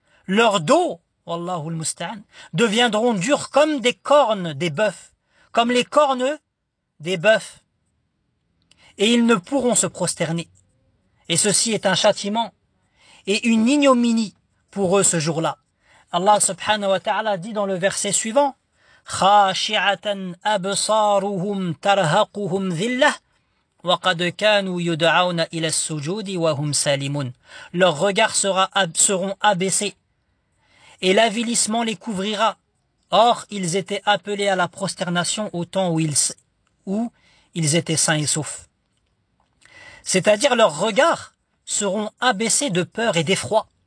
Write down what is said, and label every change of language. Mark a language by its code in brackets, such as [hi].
[fr] Leurs dos, wallahu al-musta'an, deviendront durs comme des cornes des bœufs, comme les cornes des bœufs. Et ils ne pourront se prosterner. Et ceci est un châtiment et une ignominie pour eux ce jour-là. Allah subhanahu wa ta'ala dit dans le verset suivant, [ar] خَاشِعَةً أَبْصَارُهُمْ تَرْهَقُهُمْ ذِلَّةً وَقَدْ كَانُوا يُدْعَوْنَ إِلَى السُّجُودِ وَهُمْ سَالِمُونَ. [fr] Leurs regards seront abaissés et l'avilissement les couvrira. Or, ils étaient appelés à la prosternation au temps où ils étaient sains et saufs. C'est-à-dire leurs regards seront abaissés de peur et d'effroi.